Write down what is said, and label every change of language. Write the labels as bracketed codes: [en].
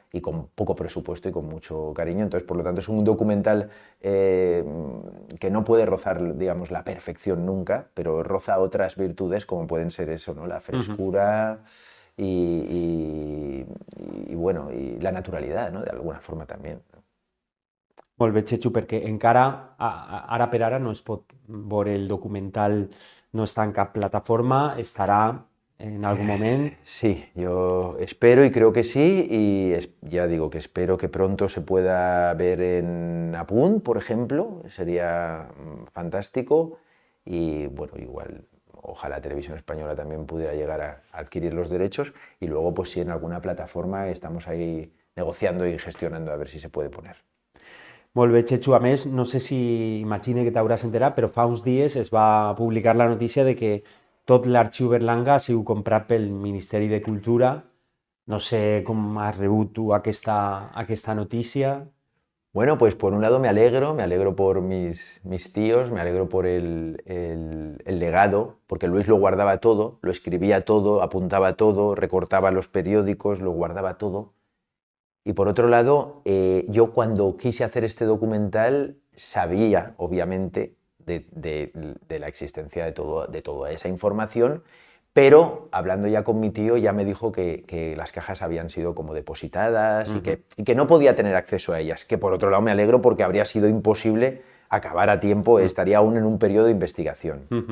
[es] Y con poco presupuesto y con mucho cariño. Entonces, por lo tanto, es un documental que no puede rozar, digamos, la perfección nunca, pero roza otras virtudes como pueden ser eso, ¿no? La frescura y bueno, y la naturalidad, ¿no? De alguna forma también. [ca] Molt bé, Chechu, perquè encara, ara per ara, no es pot veure el documental, no està en cap plataforma, estarà [es] en algún momento. Sí, yo espero y creo que sí, y ya digo que espero que pronto se pueda ver en Apunt, por ejemplo, sería fantástico, y bueno, igual ojalá Televisión Española también pudiera llegar a adquirir los derechos, y luego pues si en alguna plataforma estamos ahí negociando y gestionando a ver si se puede poner. [ca] Molt bé, Chechu. A més, no sé si imagine que t'hauràs enterat, però fa uns dies es va publicar la notícia de que tot l'arxiu Berlanga ha sigut comprat pel Ministeri de Cultura. No sé com has rebut tu aquesta notícia. [es] Bueno, pues por un lado me alegro por mis tíos, me alegro por el legado, porque Luis lo guardaba todo, lo escribía todo, apuntaba todo, recortaba los periódicos, lo guardaba todo. Y por otro lado, yo cuando quise hacer este documental sabía, obviamente, de la existencia de toda esa información, pero hablando ya con mi tío ya me dijo que las cajas habían sido como depositadas y que no podía tener acceso a ellas, que por otro lado me alegro porque habría sido imposible acabar a tiempo, estaría aún en un periodo de investigación.